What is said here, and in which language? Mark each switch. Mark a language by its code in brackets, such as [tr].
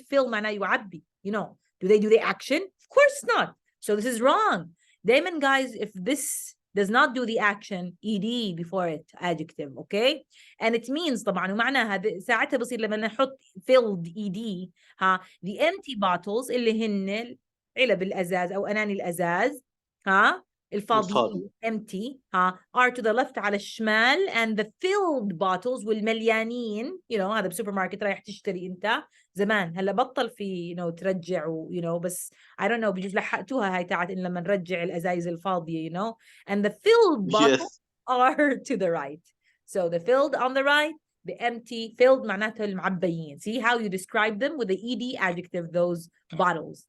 [en] fill معناه يعبي, you know. Do they do the action? Of course not. So this is wrong. دايما, guys, if this does not do the action, ed before it, adjective, okay? [ar] And it means طبعا ومعناها ساعتها بصير لما نحط filled ed the empty bottles اللي هن علب الأزاز أو أناني الأزاز الفاضيين empty are to the left على الشمال, and the filled bottles والمليانين, you know, هذا بسوبر ماركت رايح تشتري أنت. زمان هلا بطل في you know ترجع you know, بس I don't know بجوز لحقتوها هاي تاعت إن لما نرجع الأزايز الفاضية, you know, and the filled bottles are to the right. [en] So the filled on the right, the empty, filled معناتها المعبيين. See how you describe them with the ed adjective, those bottles.